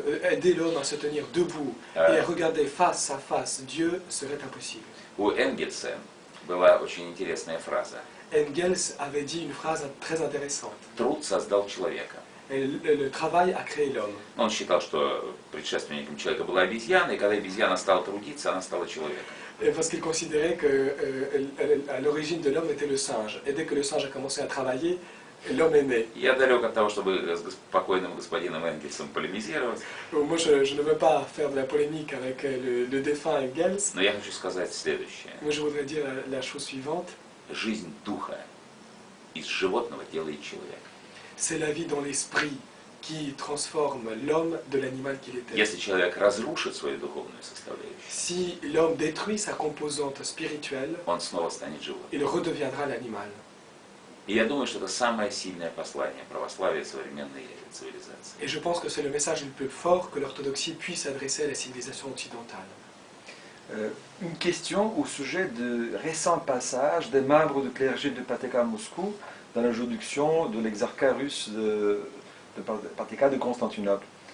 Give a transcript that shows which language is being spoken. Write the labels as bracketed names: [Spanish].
[French] aider l'homme à se tenir debout et à regarder face à face Dieu serait impossible. [Russian] У Энгельса была очень интересная фраза. [French] Engels avait dit une phrase très intéressante. [Russian] Труд создал человека. [French] Le travail a créé l'homme. [Russian] Он считал, что предшественником человека была обезьяна, и когда обезьяна стала трудиться, она стала человеком. [French] Parce qu'il considérait qu'à l'origine de l'homme était le singe. Et dès que le singe a commencé à travailler, l'homme est né. [Russian] Я далек от того, чтобы с покойным господином Энгельсом полемизировать, [French] Moi, je ne veux pas faire de la polémique avec le défunt Engels, [Russian] но я хочу сказать следующее. [French] mais je voudrais dire la chose suivante. [Russian] Жизнь духа из животного делает человека. [French] C'est la vie dans l'esprit qui transforme l'homme de l'animal qu'il était. [Russian] Если человек разрушит свою духовную составляющую, [French] Si l'homme détruit sa composante spirituelle, [Russian] он снова станет живым. [French] il redeviendra l'animal. [Russian] И я думаю, что это самое сильное послание православия современной цивилизации. [French] Et je pense que c'est le message le plus fort que l'orthodoxie puisse adresser à la civilisation occidentale. Une question au sujet de récents passages des membres du clergé de Patriarcat à Moscou dans la juridiction de l'exarcat russe de Patriarcat de Constantinople.